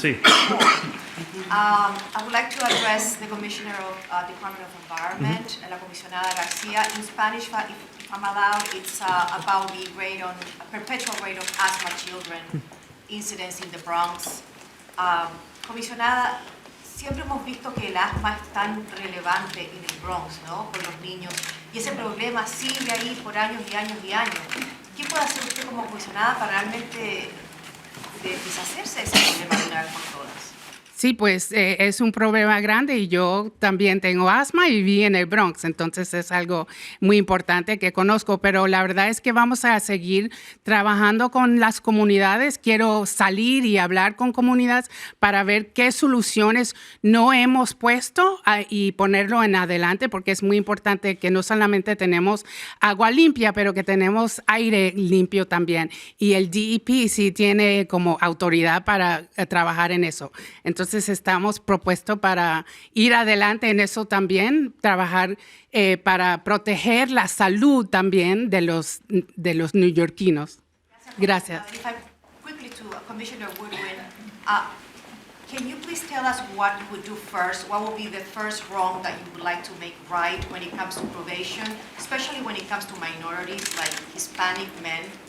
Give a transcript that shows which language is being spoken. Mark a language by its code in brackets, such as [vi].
[es] Sí. [en] I would like to address the Commissioner of Department of Environment, La Comisionada Garcia. In Spanish, if I'm allowed, it's about the rate on, perpetual rate of asthma children incidents in the Bronx. [es] Comisionada, siempre hemos visto que el asma es tan relevante en el Bronx, ¿no? Con los niños. Y ese problema sigue ahí por años y años y años. ¿Qué puede hacer usted como comisionada para realmente deshacerse de ese problema de una vez por todas? Sí, pues es un problema grande y yo también tengo asma y viví en el Bronx, entonces es algo muy importante que conozco, pero la verdad es que vamos a seguir trabajando con las comunidades. Quiero salir y hablar con comunidades para ver qué soluciones no hemos puesto y ponerlo en adelante, porque es muy importante que no solamente tenemos agua limpia, pero que tenemos aire limpio también. Y el DEP sí tiene como autoridad para trabajar en eso. Entonces estamos propuestos para ir adelante en eso también, trabajar para proteger la salud también de los neoyorquinos. Gracias. [en] If I quickly to Commissioner Woodwin, can you please tell us what you would do first? What will be the first wrong that you would like to make right when it comes to probation, especially when it comes to minorities like Hispanic men?